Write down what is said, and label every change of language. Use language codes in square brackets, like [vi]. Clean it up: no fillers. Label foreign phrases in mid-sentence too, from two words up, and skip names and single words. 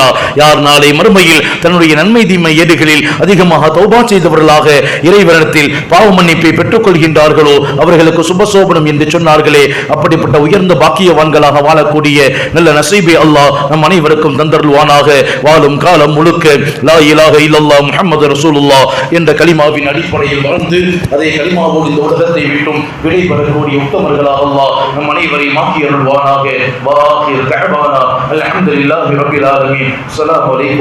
[ta] யார் நாளை மறுமையில் தன்னுடைய நன்மை தீமை ஏடுகளில் அதிகமாக தௌபா செய்தவர்களாக இறைவனிடத்தில் பாவ மன்னிப்பை பெற்றுக் கொள்கின்றார்களோ அவர்களுக்கு சுபசோபனம் என்று சொன்னார்களே, அப்படிப்பட்ட உயர்ந்த பாக்கியவான்களாக வாழக்கூடிய நல்ல நசீபை அல்லாஹ் நம் அனைவருக்கும் தந்தருள்வானாக. வாழும் காலம் முழுக்க [ar] لا إله إلا الله محمد رسول الله [ta] என்ற கலிமாவின் அடிப்படையில் வாழ்ந்து அதே கலிமாவோடு இந்த உலகத்தை விட்டும் விடைபெறக்கூடிய உத்தமர்களாக அல்லாஹ் நம் அனைவரையும் ஆக்கியருள்வானாக. [ar] وآخر دعوانا الحمد لله رب العالمين. السلام عليكم.